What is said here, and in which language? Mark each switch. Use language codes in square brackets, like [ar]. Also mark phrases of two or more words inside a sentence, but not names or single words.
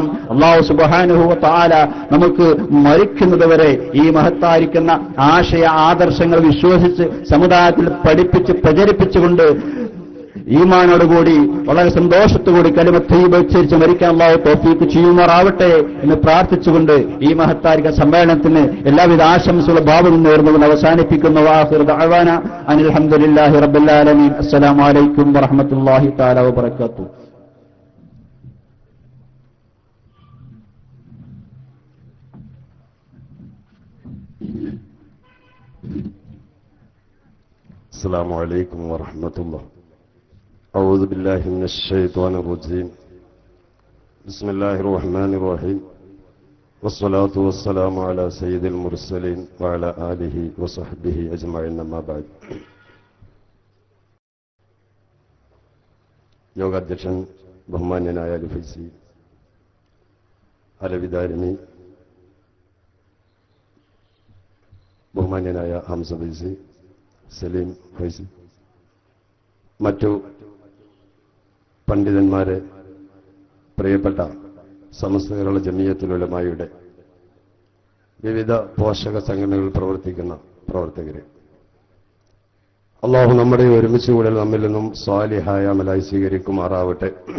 [ar] الله سبحانه وتعالى [ml] നമുക്ക് മരിക്കുന്നതുവരെ ഈ മഹത്തായിരിക്കുന്ന ആശയ ആദർശങ്ങൾ വിശ്വസിച്ച് സമുദായത്തിൽ പഠിപ്പിച്ച് പ്രചരിപ്പിച്ചുകൊണ്ട് ഈമാനോടുകൂടി വളരെ സന്തോഷത്തോടുകൂടി [ar] كلمة طيبة [ml] ഉച്ചരിച്ച് മരിക്കാൻ അല്ലാഹു തൗഫീഖ് ചെയ്യുമാറാവട്ടെ എന്ന് പ്രാർത്ഥിച്ചുകൊണ്ട് ഈ മഹത്താരിക സമ്മേളനത്തിന് എല്ലാവിധ ആശംസകളും ഭാവവും നേർന്നുകൊണ്ട് അവസാനിപ്പിക്കുന്നു. [ar] آخر دعوانا أن الحمد لله رب العالمين. السلام عليكم ورحمة الله تعالى وبركاته. السلام عليكم ورحمة الله. أعوذ بالله من الشيطان الرجيم. بسم الله الرحمن الرحيم. والصلاة والسلام على سيد المرسلين وعلى آله وصحبه أجمعين. أما بعد. [ml] യോഗാധ്യക്ഷൻ ബഹുമാന്യനായ അലിഫൈസി അലവിദാരിണി, ബഹുമാന്യനായ ഹംസ ഫൈസി, സലീം ഫൈസി, മറ്റു പണ്ഡിതന്മാരെ, പ്രിയപ്പെട്ട സമസ്ത കേരള ജമിയത്തുൽ ഉലമായുടെ വിവിധ പോഷക സംഘടനകളിൽ പ്രവർത്തിക്കുന്ന പ്രവർത്തകരെ, അള്ളാഹു നമ്മുടെ ഒരുമിച്ച് കൂടൽ നമ്മിൽ നിന്നും സ്വാലിഹായ അമലായി സ്വീകരിക്കുമാറാവട്ടെ.